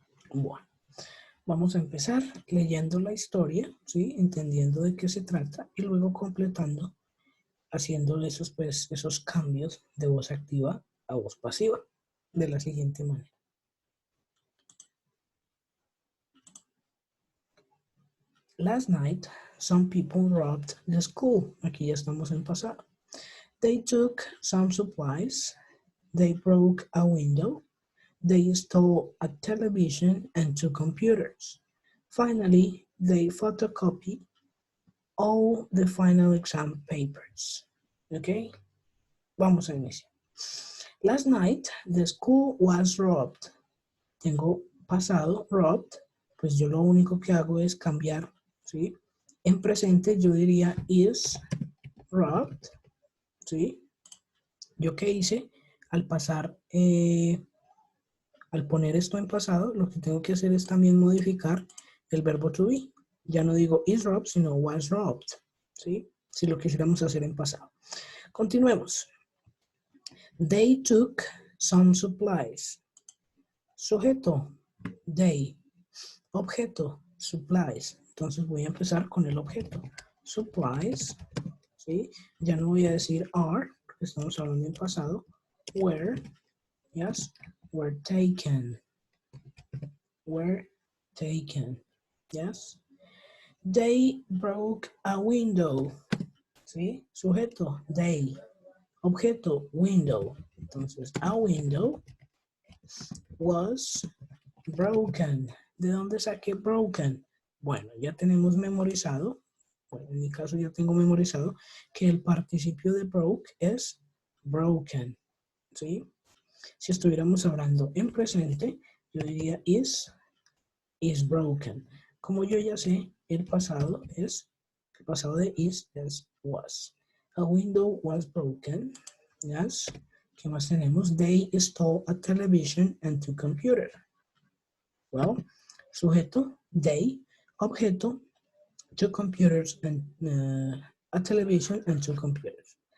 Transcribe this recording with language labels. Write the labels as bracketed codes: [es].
[es] Bueno, vamos a empezar leyendo la historia, ¿sí? Entendiendo de qué se trata y luego completando, haciendo esos cambios de voz activa a voz pasiva de la siguiente manera. [en] Last night, some people robbed the school. [es] Aquí ya estamos en pasado. [en] They took some supplies. They broke a window. They stole a television and 2 computers. Finally, they photocopied all the final exam papers. Okay? [es] Vamos a iniciar. [en] Last night, the school was robbed. [es] Tengo pasado, robbed. Pues yo lo único que hago es cambiar, ¿sí? En presente yo diría is robbed, ¿sí? ¿Yo qué hice? Al pasar, al poner esto en pasado, lo que tengo que hacer es también modificar el verbo to be. Ya no digo is robbed, sino was robbed, ¿sí? Si lo quisiéramos hacer en pasado. Continuemos. [en] They took some supplies. [es] Sujeto, they. Objeto, supplies. Entonces voy a empezar con el objeto. Supplies, ¿sí? Ya no voy a decir are, porque estamos hablando en pasado. [en] Were, yes, were taken. Were taken, yes. They broke a window, ¿sí? [es] Sujeto, they. Objeto, window. Entonces, [en] a window was broken. [es] ¿De dónde saqué broken? Bueno, ya tenemos memorizado, bueno, en mi caso ya tengo memorizado que el participio de broke es broken, ¿sí? Si estuviéramos hablando en presente, yo diría is broken. Como yo ya sé, el pasado de is es was. [en] A window was broken, yes. [es] ¿Qué más tenemos? [en] They stole a television and 2 computers. Well, sujeto, they, objeto, 2 computers and a television and 2 computers.